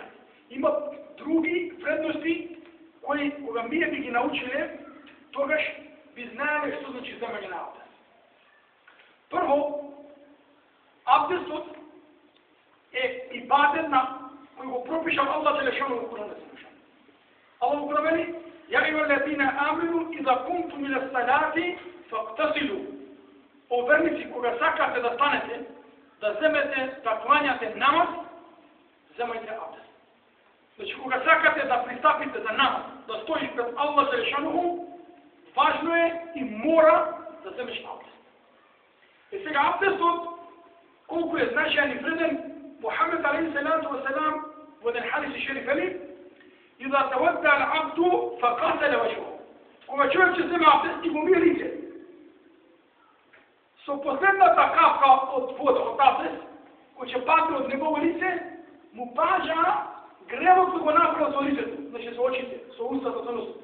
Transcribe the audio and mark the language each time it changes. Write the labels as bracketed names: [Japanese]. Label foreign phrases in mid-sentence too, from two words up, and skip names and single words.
[Macedonian] Има други вредности кои кога ние би ги научиле, тогаш би знаеле што значи земање на абдест. Прво, абдестот е ибадет на кој го пропишал Аллах Желешану во Куран. Аллах го промени: [Arabic] "يا أيها الذين آمنوا إذا قمتم إلى الصلاة فاغسلوا." [Macedonian] О верници, кога сакате да станете, да земете, да клањате намаз, земајте абдест. Значи, кога сакате да пристапите за намаз, да стоиш пред Аллах Желешану, важно е и мора да земеш абдест. И сега абдестот, колку е значаен и вреден, Мухамед [Arabic] عليه الصلاة والسلام [Macedonian] во еден хадис шериф вели: [Arabic] "إذا توضأ العبد فغسل وجهه." [Macedonian] Кога човек ќе земе абдест и го мие лице, со последната капка од вода, од абдест, кој ќе падне од негово лице, му паѓа гревот кој го направил со лицето, значи со очите, со устата, со носот.